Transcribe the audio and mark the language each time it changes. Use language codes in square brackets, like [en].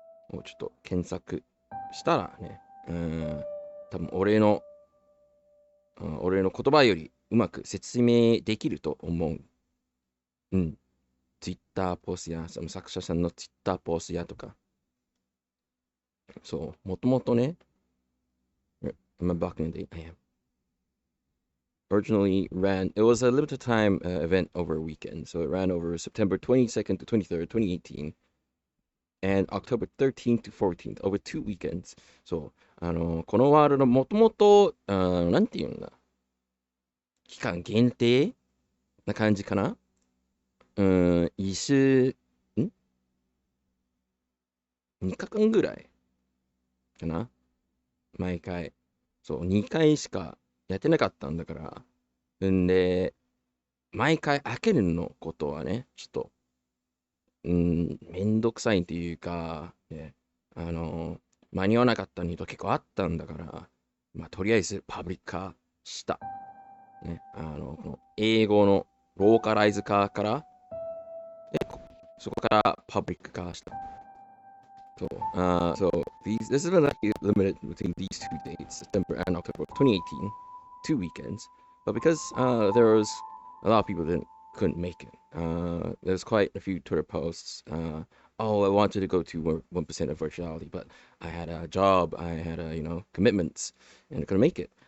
[ja] こをちょっと検索したらね、多分俺の言葉よりうまく説明できると思う。うん。ツイッターポストや、その作者さんのツイッターポストやとか。そう、もともとね、 [en] I'm back in the day. I am. Originally ran, it was a limited time event over a weekend. So it ran over September 22nd to 23rd, 2018. And October 13th to 14th, over 2 weekends. [ja] そう、このワールドもともと、なんていうんだ。期間限定な感じかな。一週、2日間ぐらいかな。毎回。そう、2回しかやってなかったんだから。んで、毎回開けるのことはね、ちょっと、めんどくさいっていうか、ね、間に合わなかったのと結構あったんだから、まあ、とりあえずパブリック化した。ね、この英語のローカライズ化から、そこからパブリック化した。 [en] So this is like limited between these 2 dates, September and October 2018, 2 weekends. But because there was a lot of people that couldn't make it, there's quite a few Twitter posts oh, I wanted to go to 1% of virtuality, but I had a job, I had commitments, and I couldn't make it.